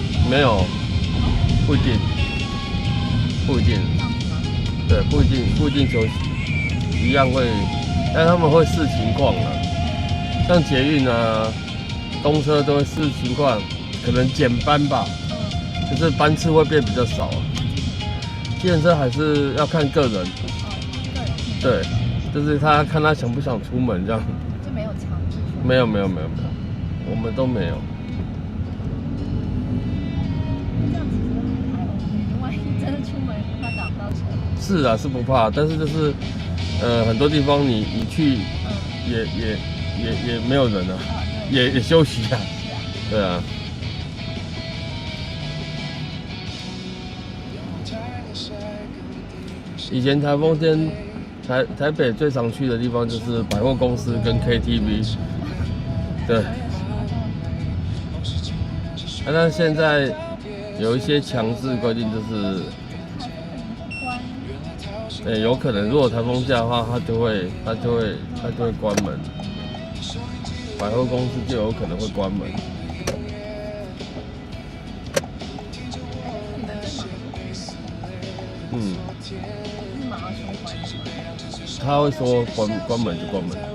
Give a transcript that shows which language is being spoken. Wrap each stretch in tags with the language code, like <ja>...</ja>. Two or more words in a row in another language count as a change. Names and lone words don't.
<zh>沒有，不一定，不一定，對，不一定休息，一樣會，但他們會視情況啊，像捷運啊、公車都會視情況，可能減班吧，就是班次會變比較少啊。計程車還是要看個人，對，就是他看他想不想出門這樣。就沒有強制。沒有，我們都沒有。這樣其實還 OK，萬一真的出門怕打不到車。是啊，是不怕，但是就是很多地方你去也没有人啊，也休息啊，对啊。以前台風天，台北最常去的地方就是百貨公司跟 KTV， 對。但是現在有一些強制規定，就是有可能如果台風假的話，它就會關門，百貨公司就有可能會關門。他會說關門就關門。</zh>